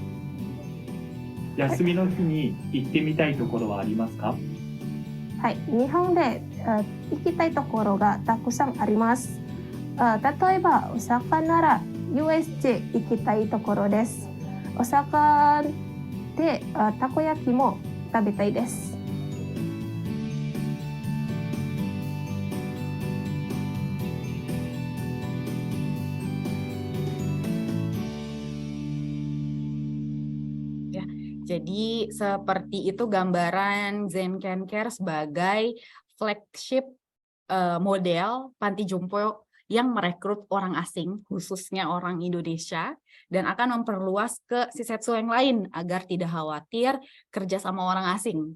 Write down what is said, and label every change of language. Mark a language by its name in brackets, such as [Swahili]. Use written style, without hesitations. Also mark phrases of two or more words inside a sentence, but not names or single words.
[Japanese] 休みの日に行ってみたいところはありますか？はい。日本で行きたいところがたくさんあります。例えば、大阪なら USJ 行きたいところです。大阪でたこ焼きも食べたいです。 [Indonesian] Jadi seperti itu gambaran Zen Can Care sebagai flagship model panti jompo yang merekrut orang asing, khususnya orang Indonesia, dan akan memperluas ke Shisetsu yang lain agar tidak khawatir kerja sama orang asing.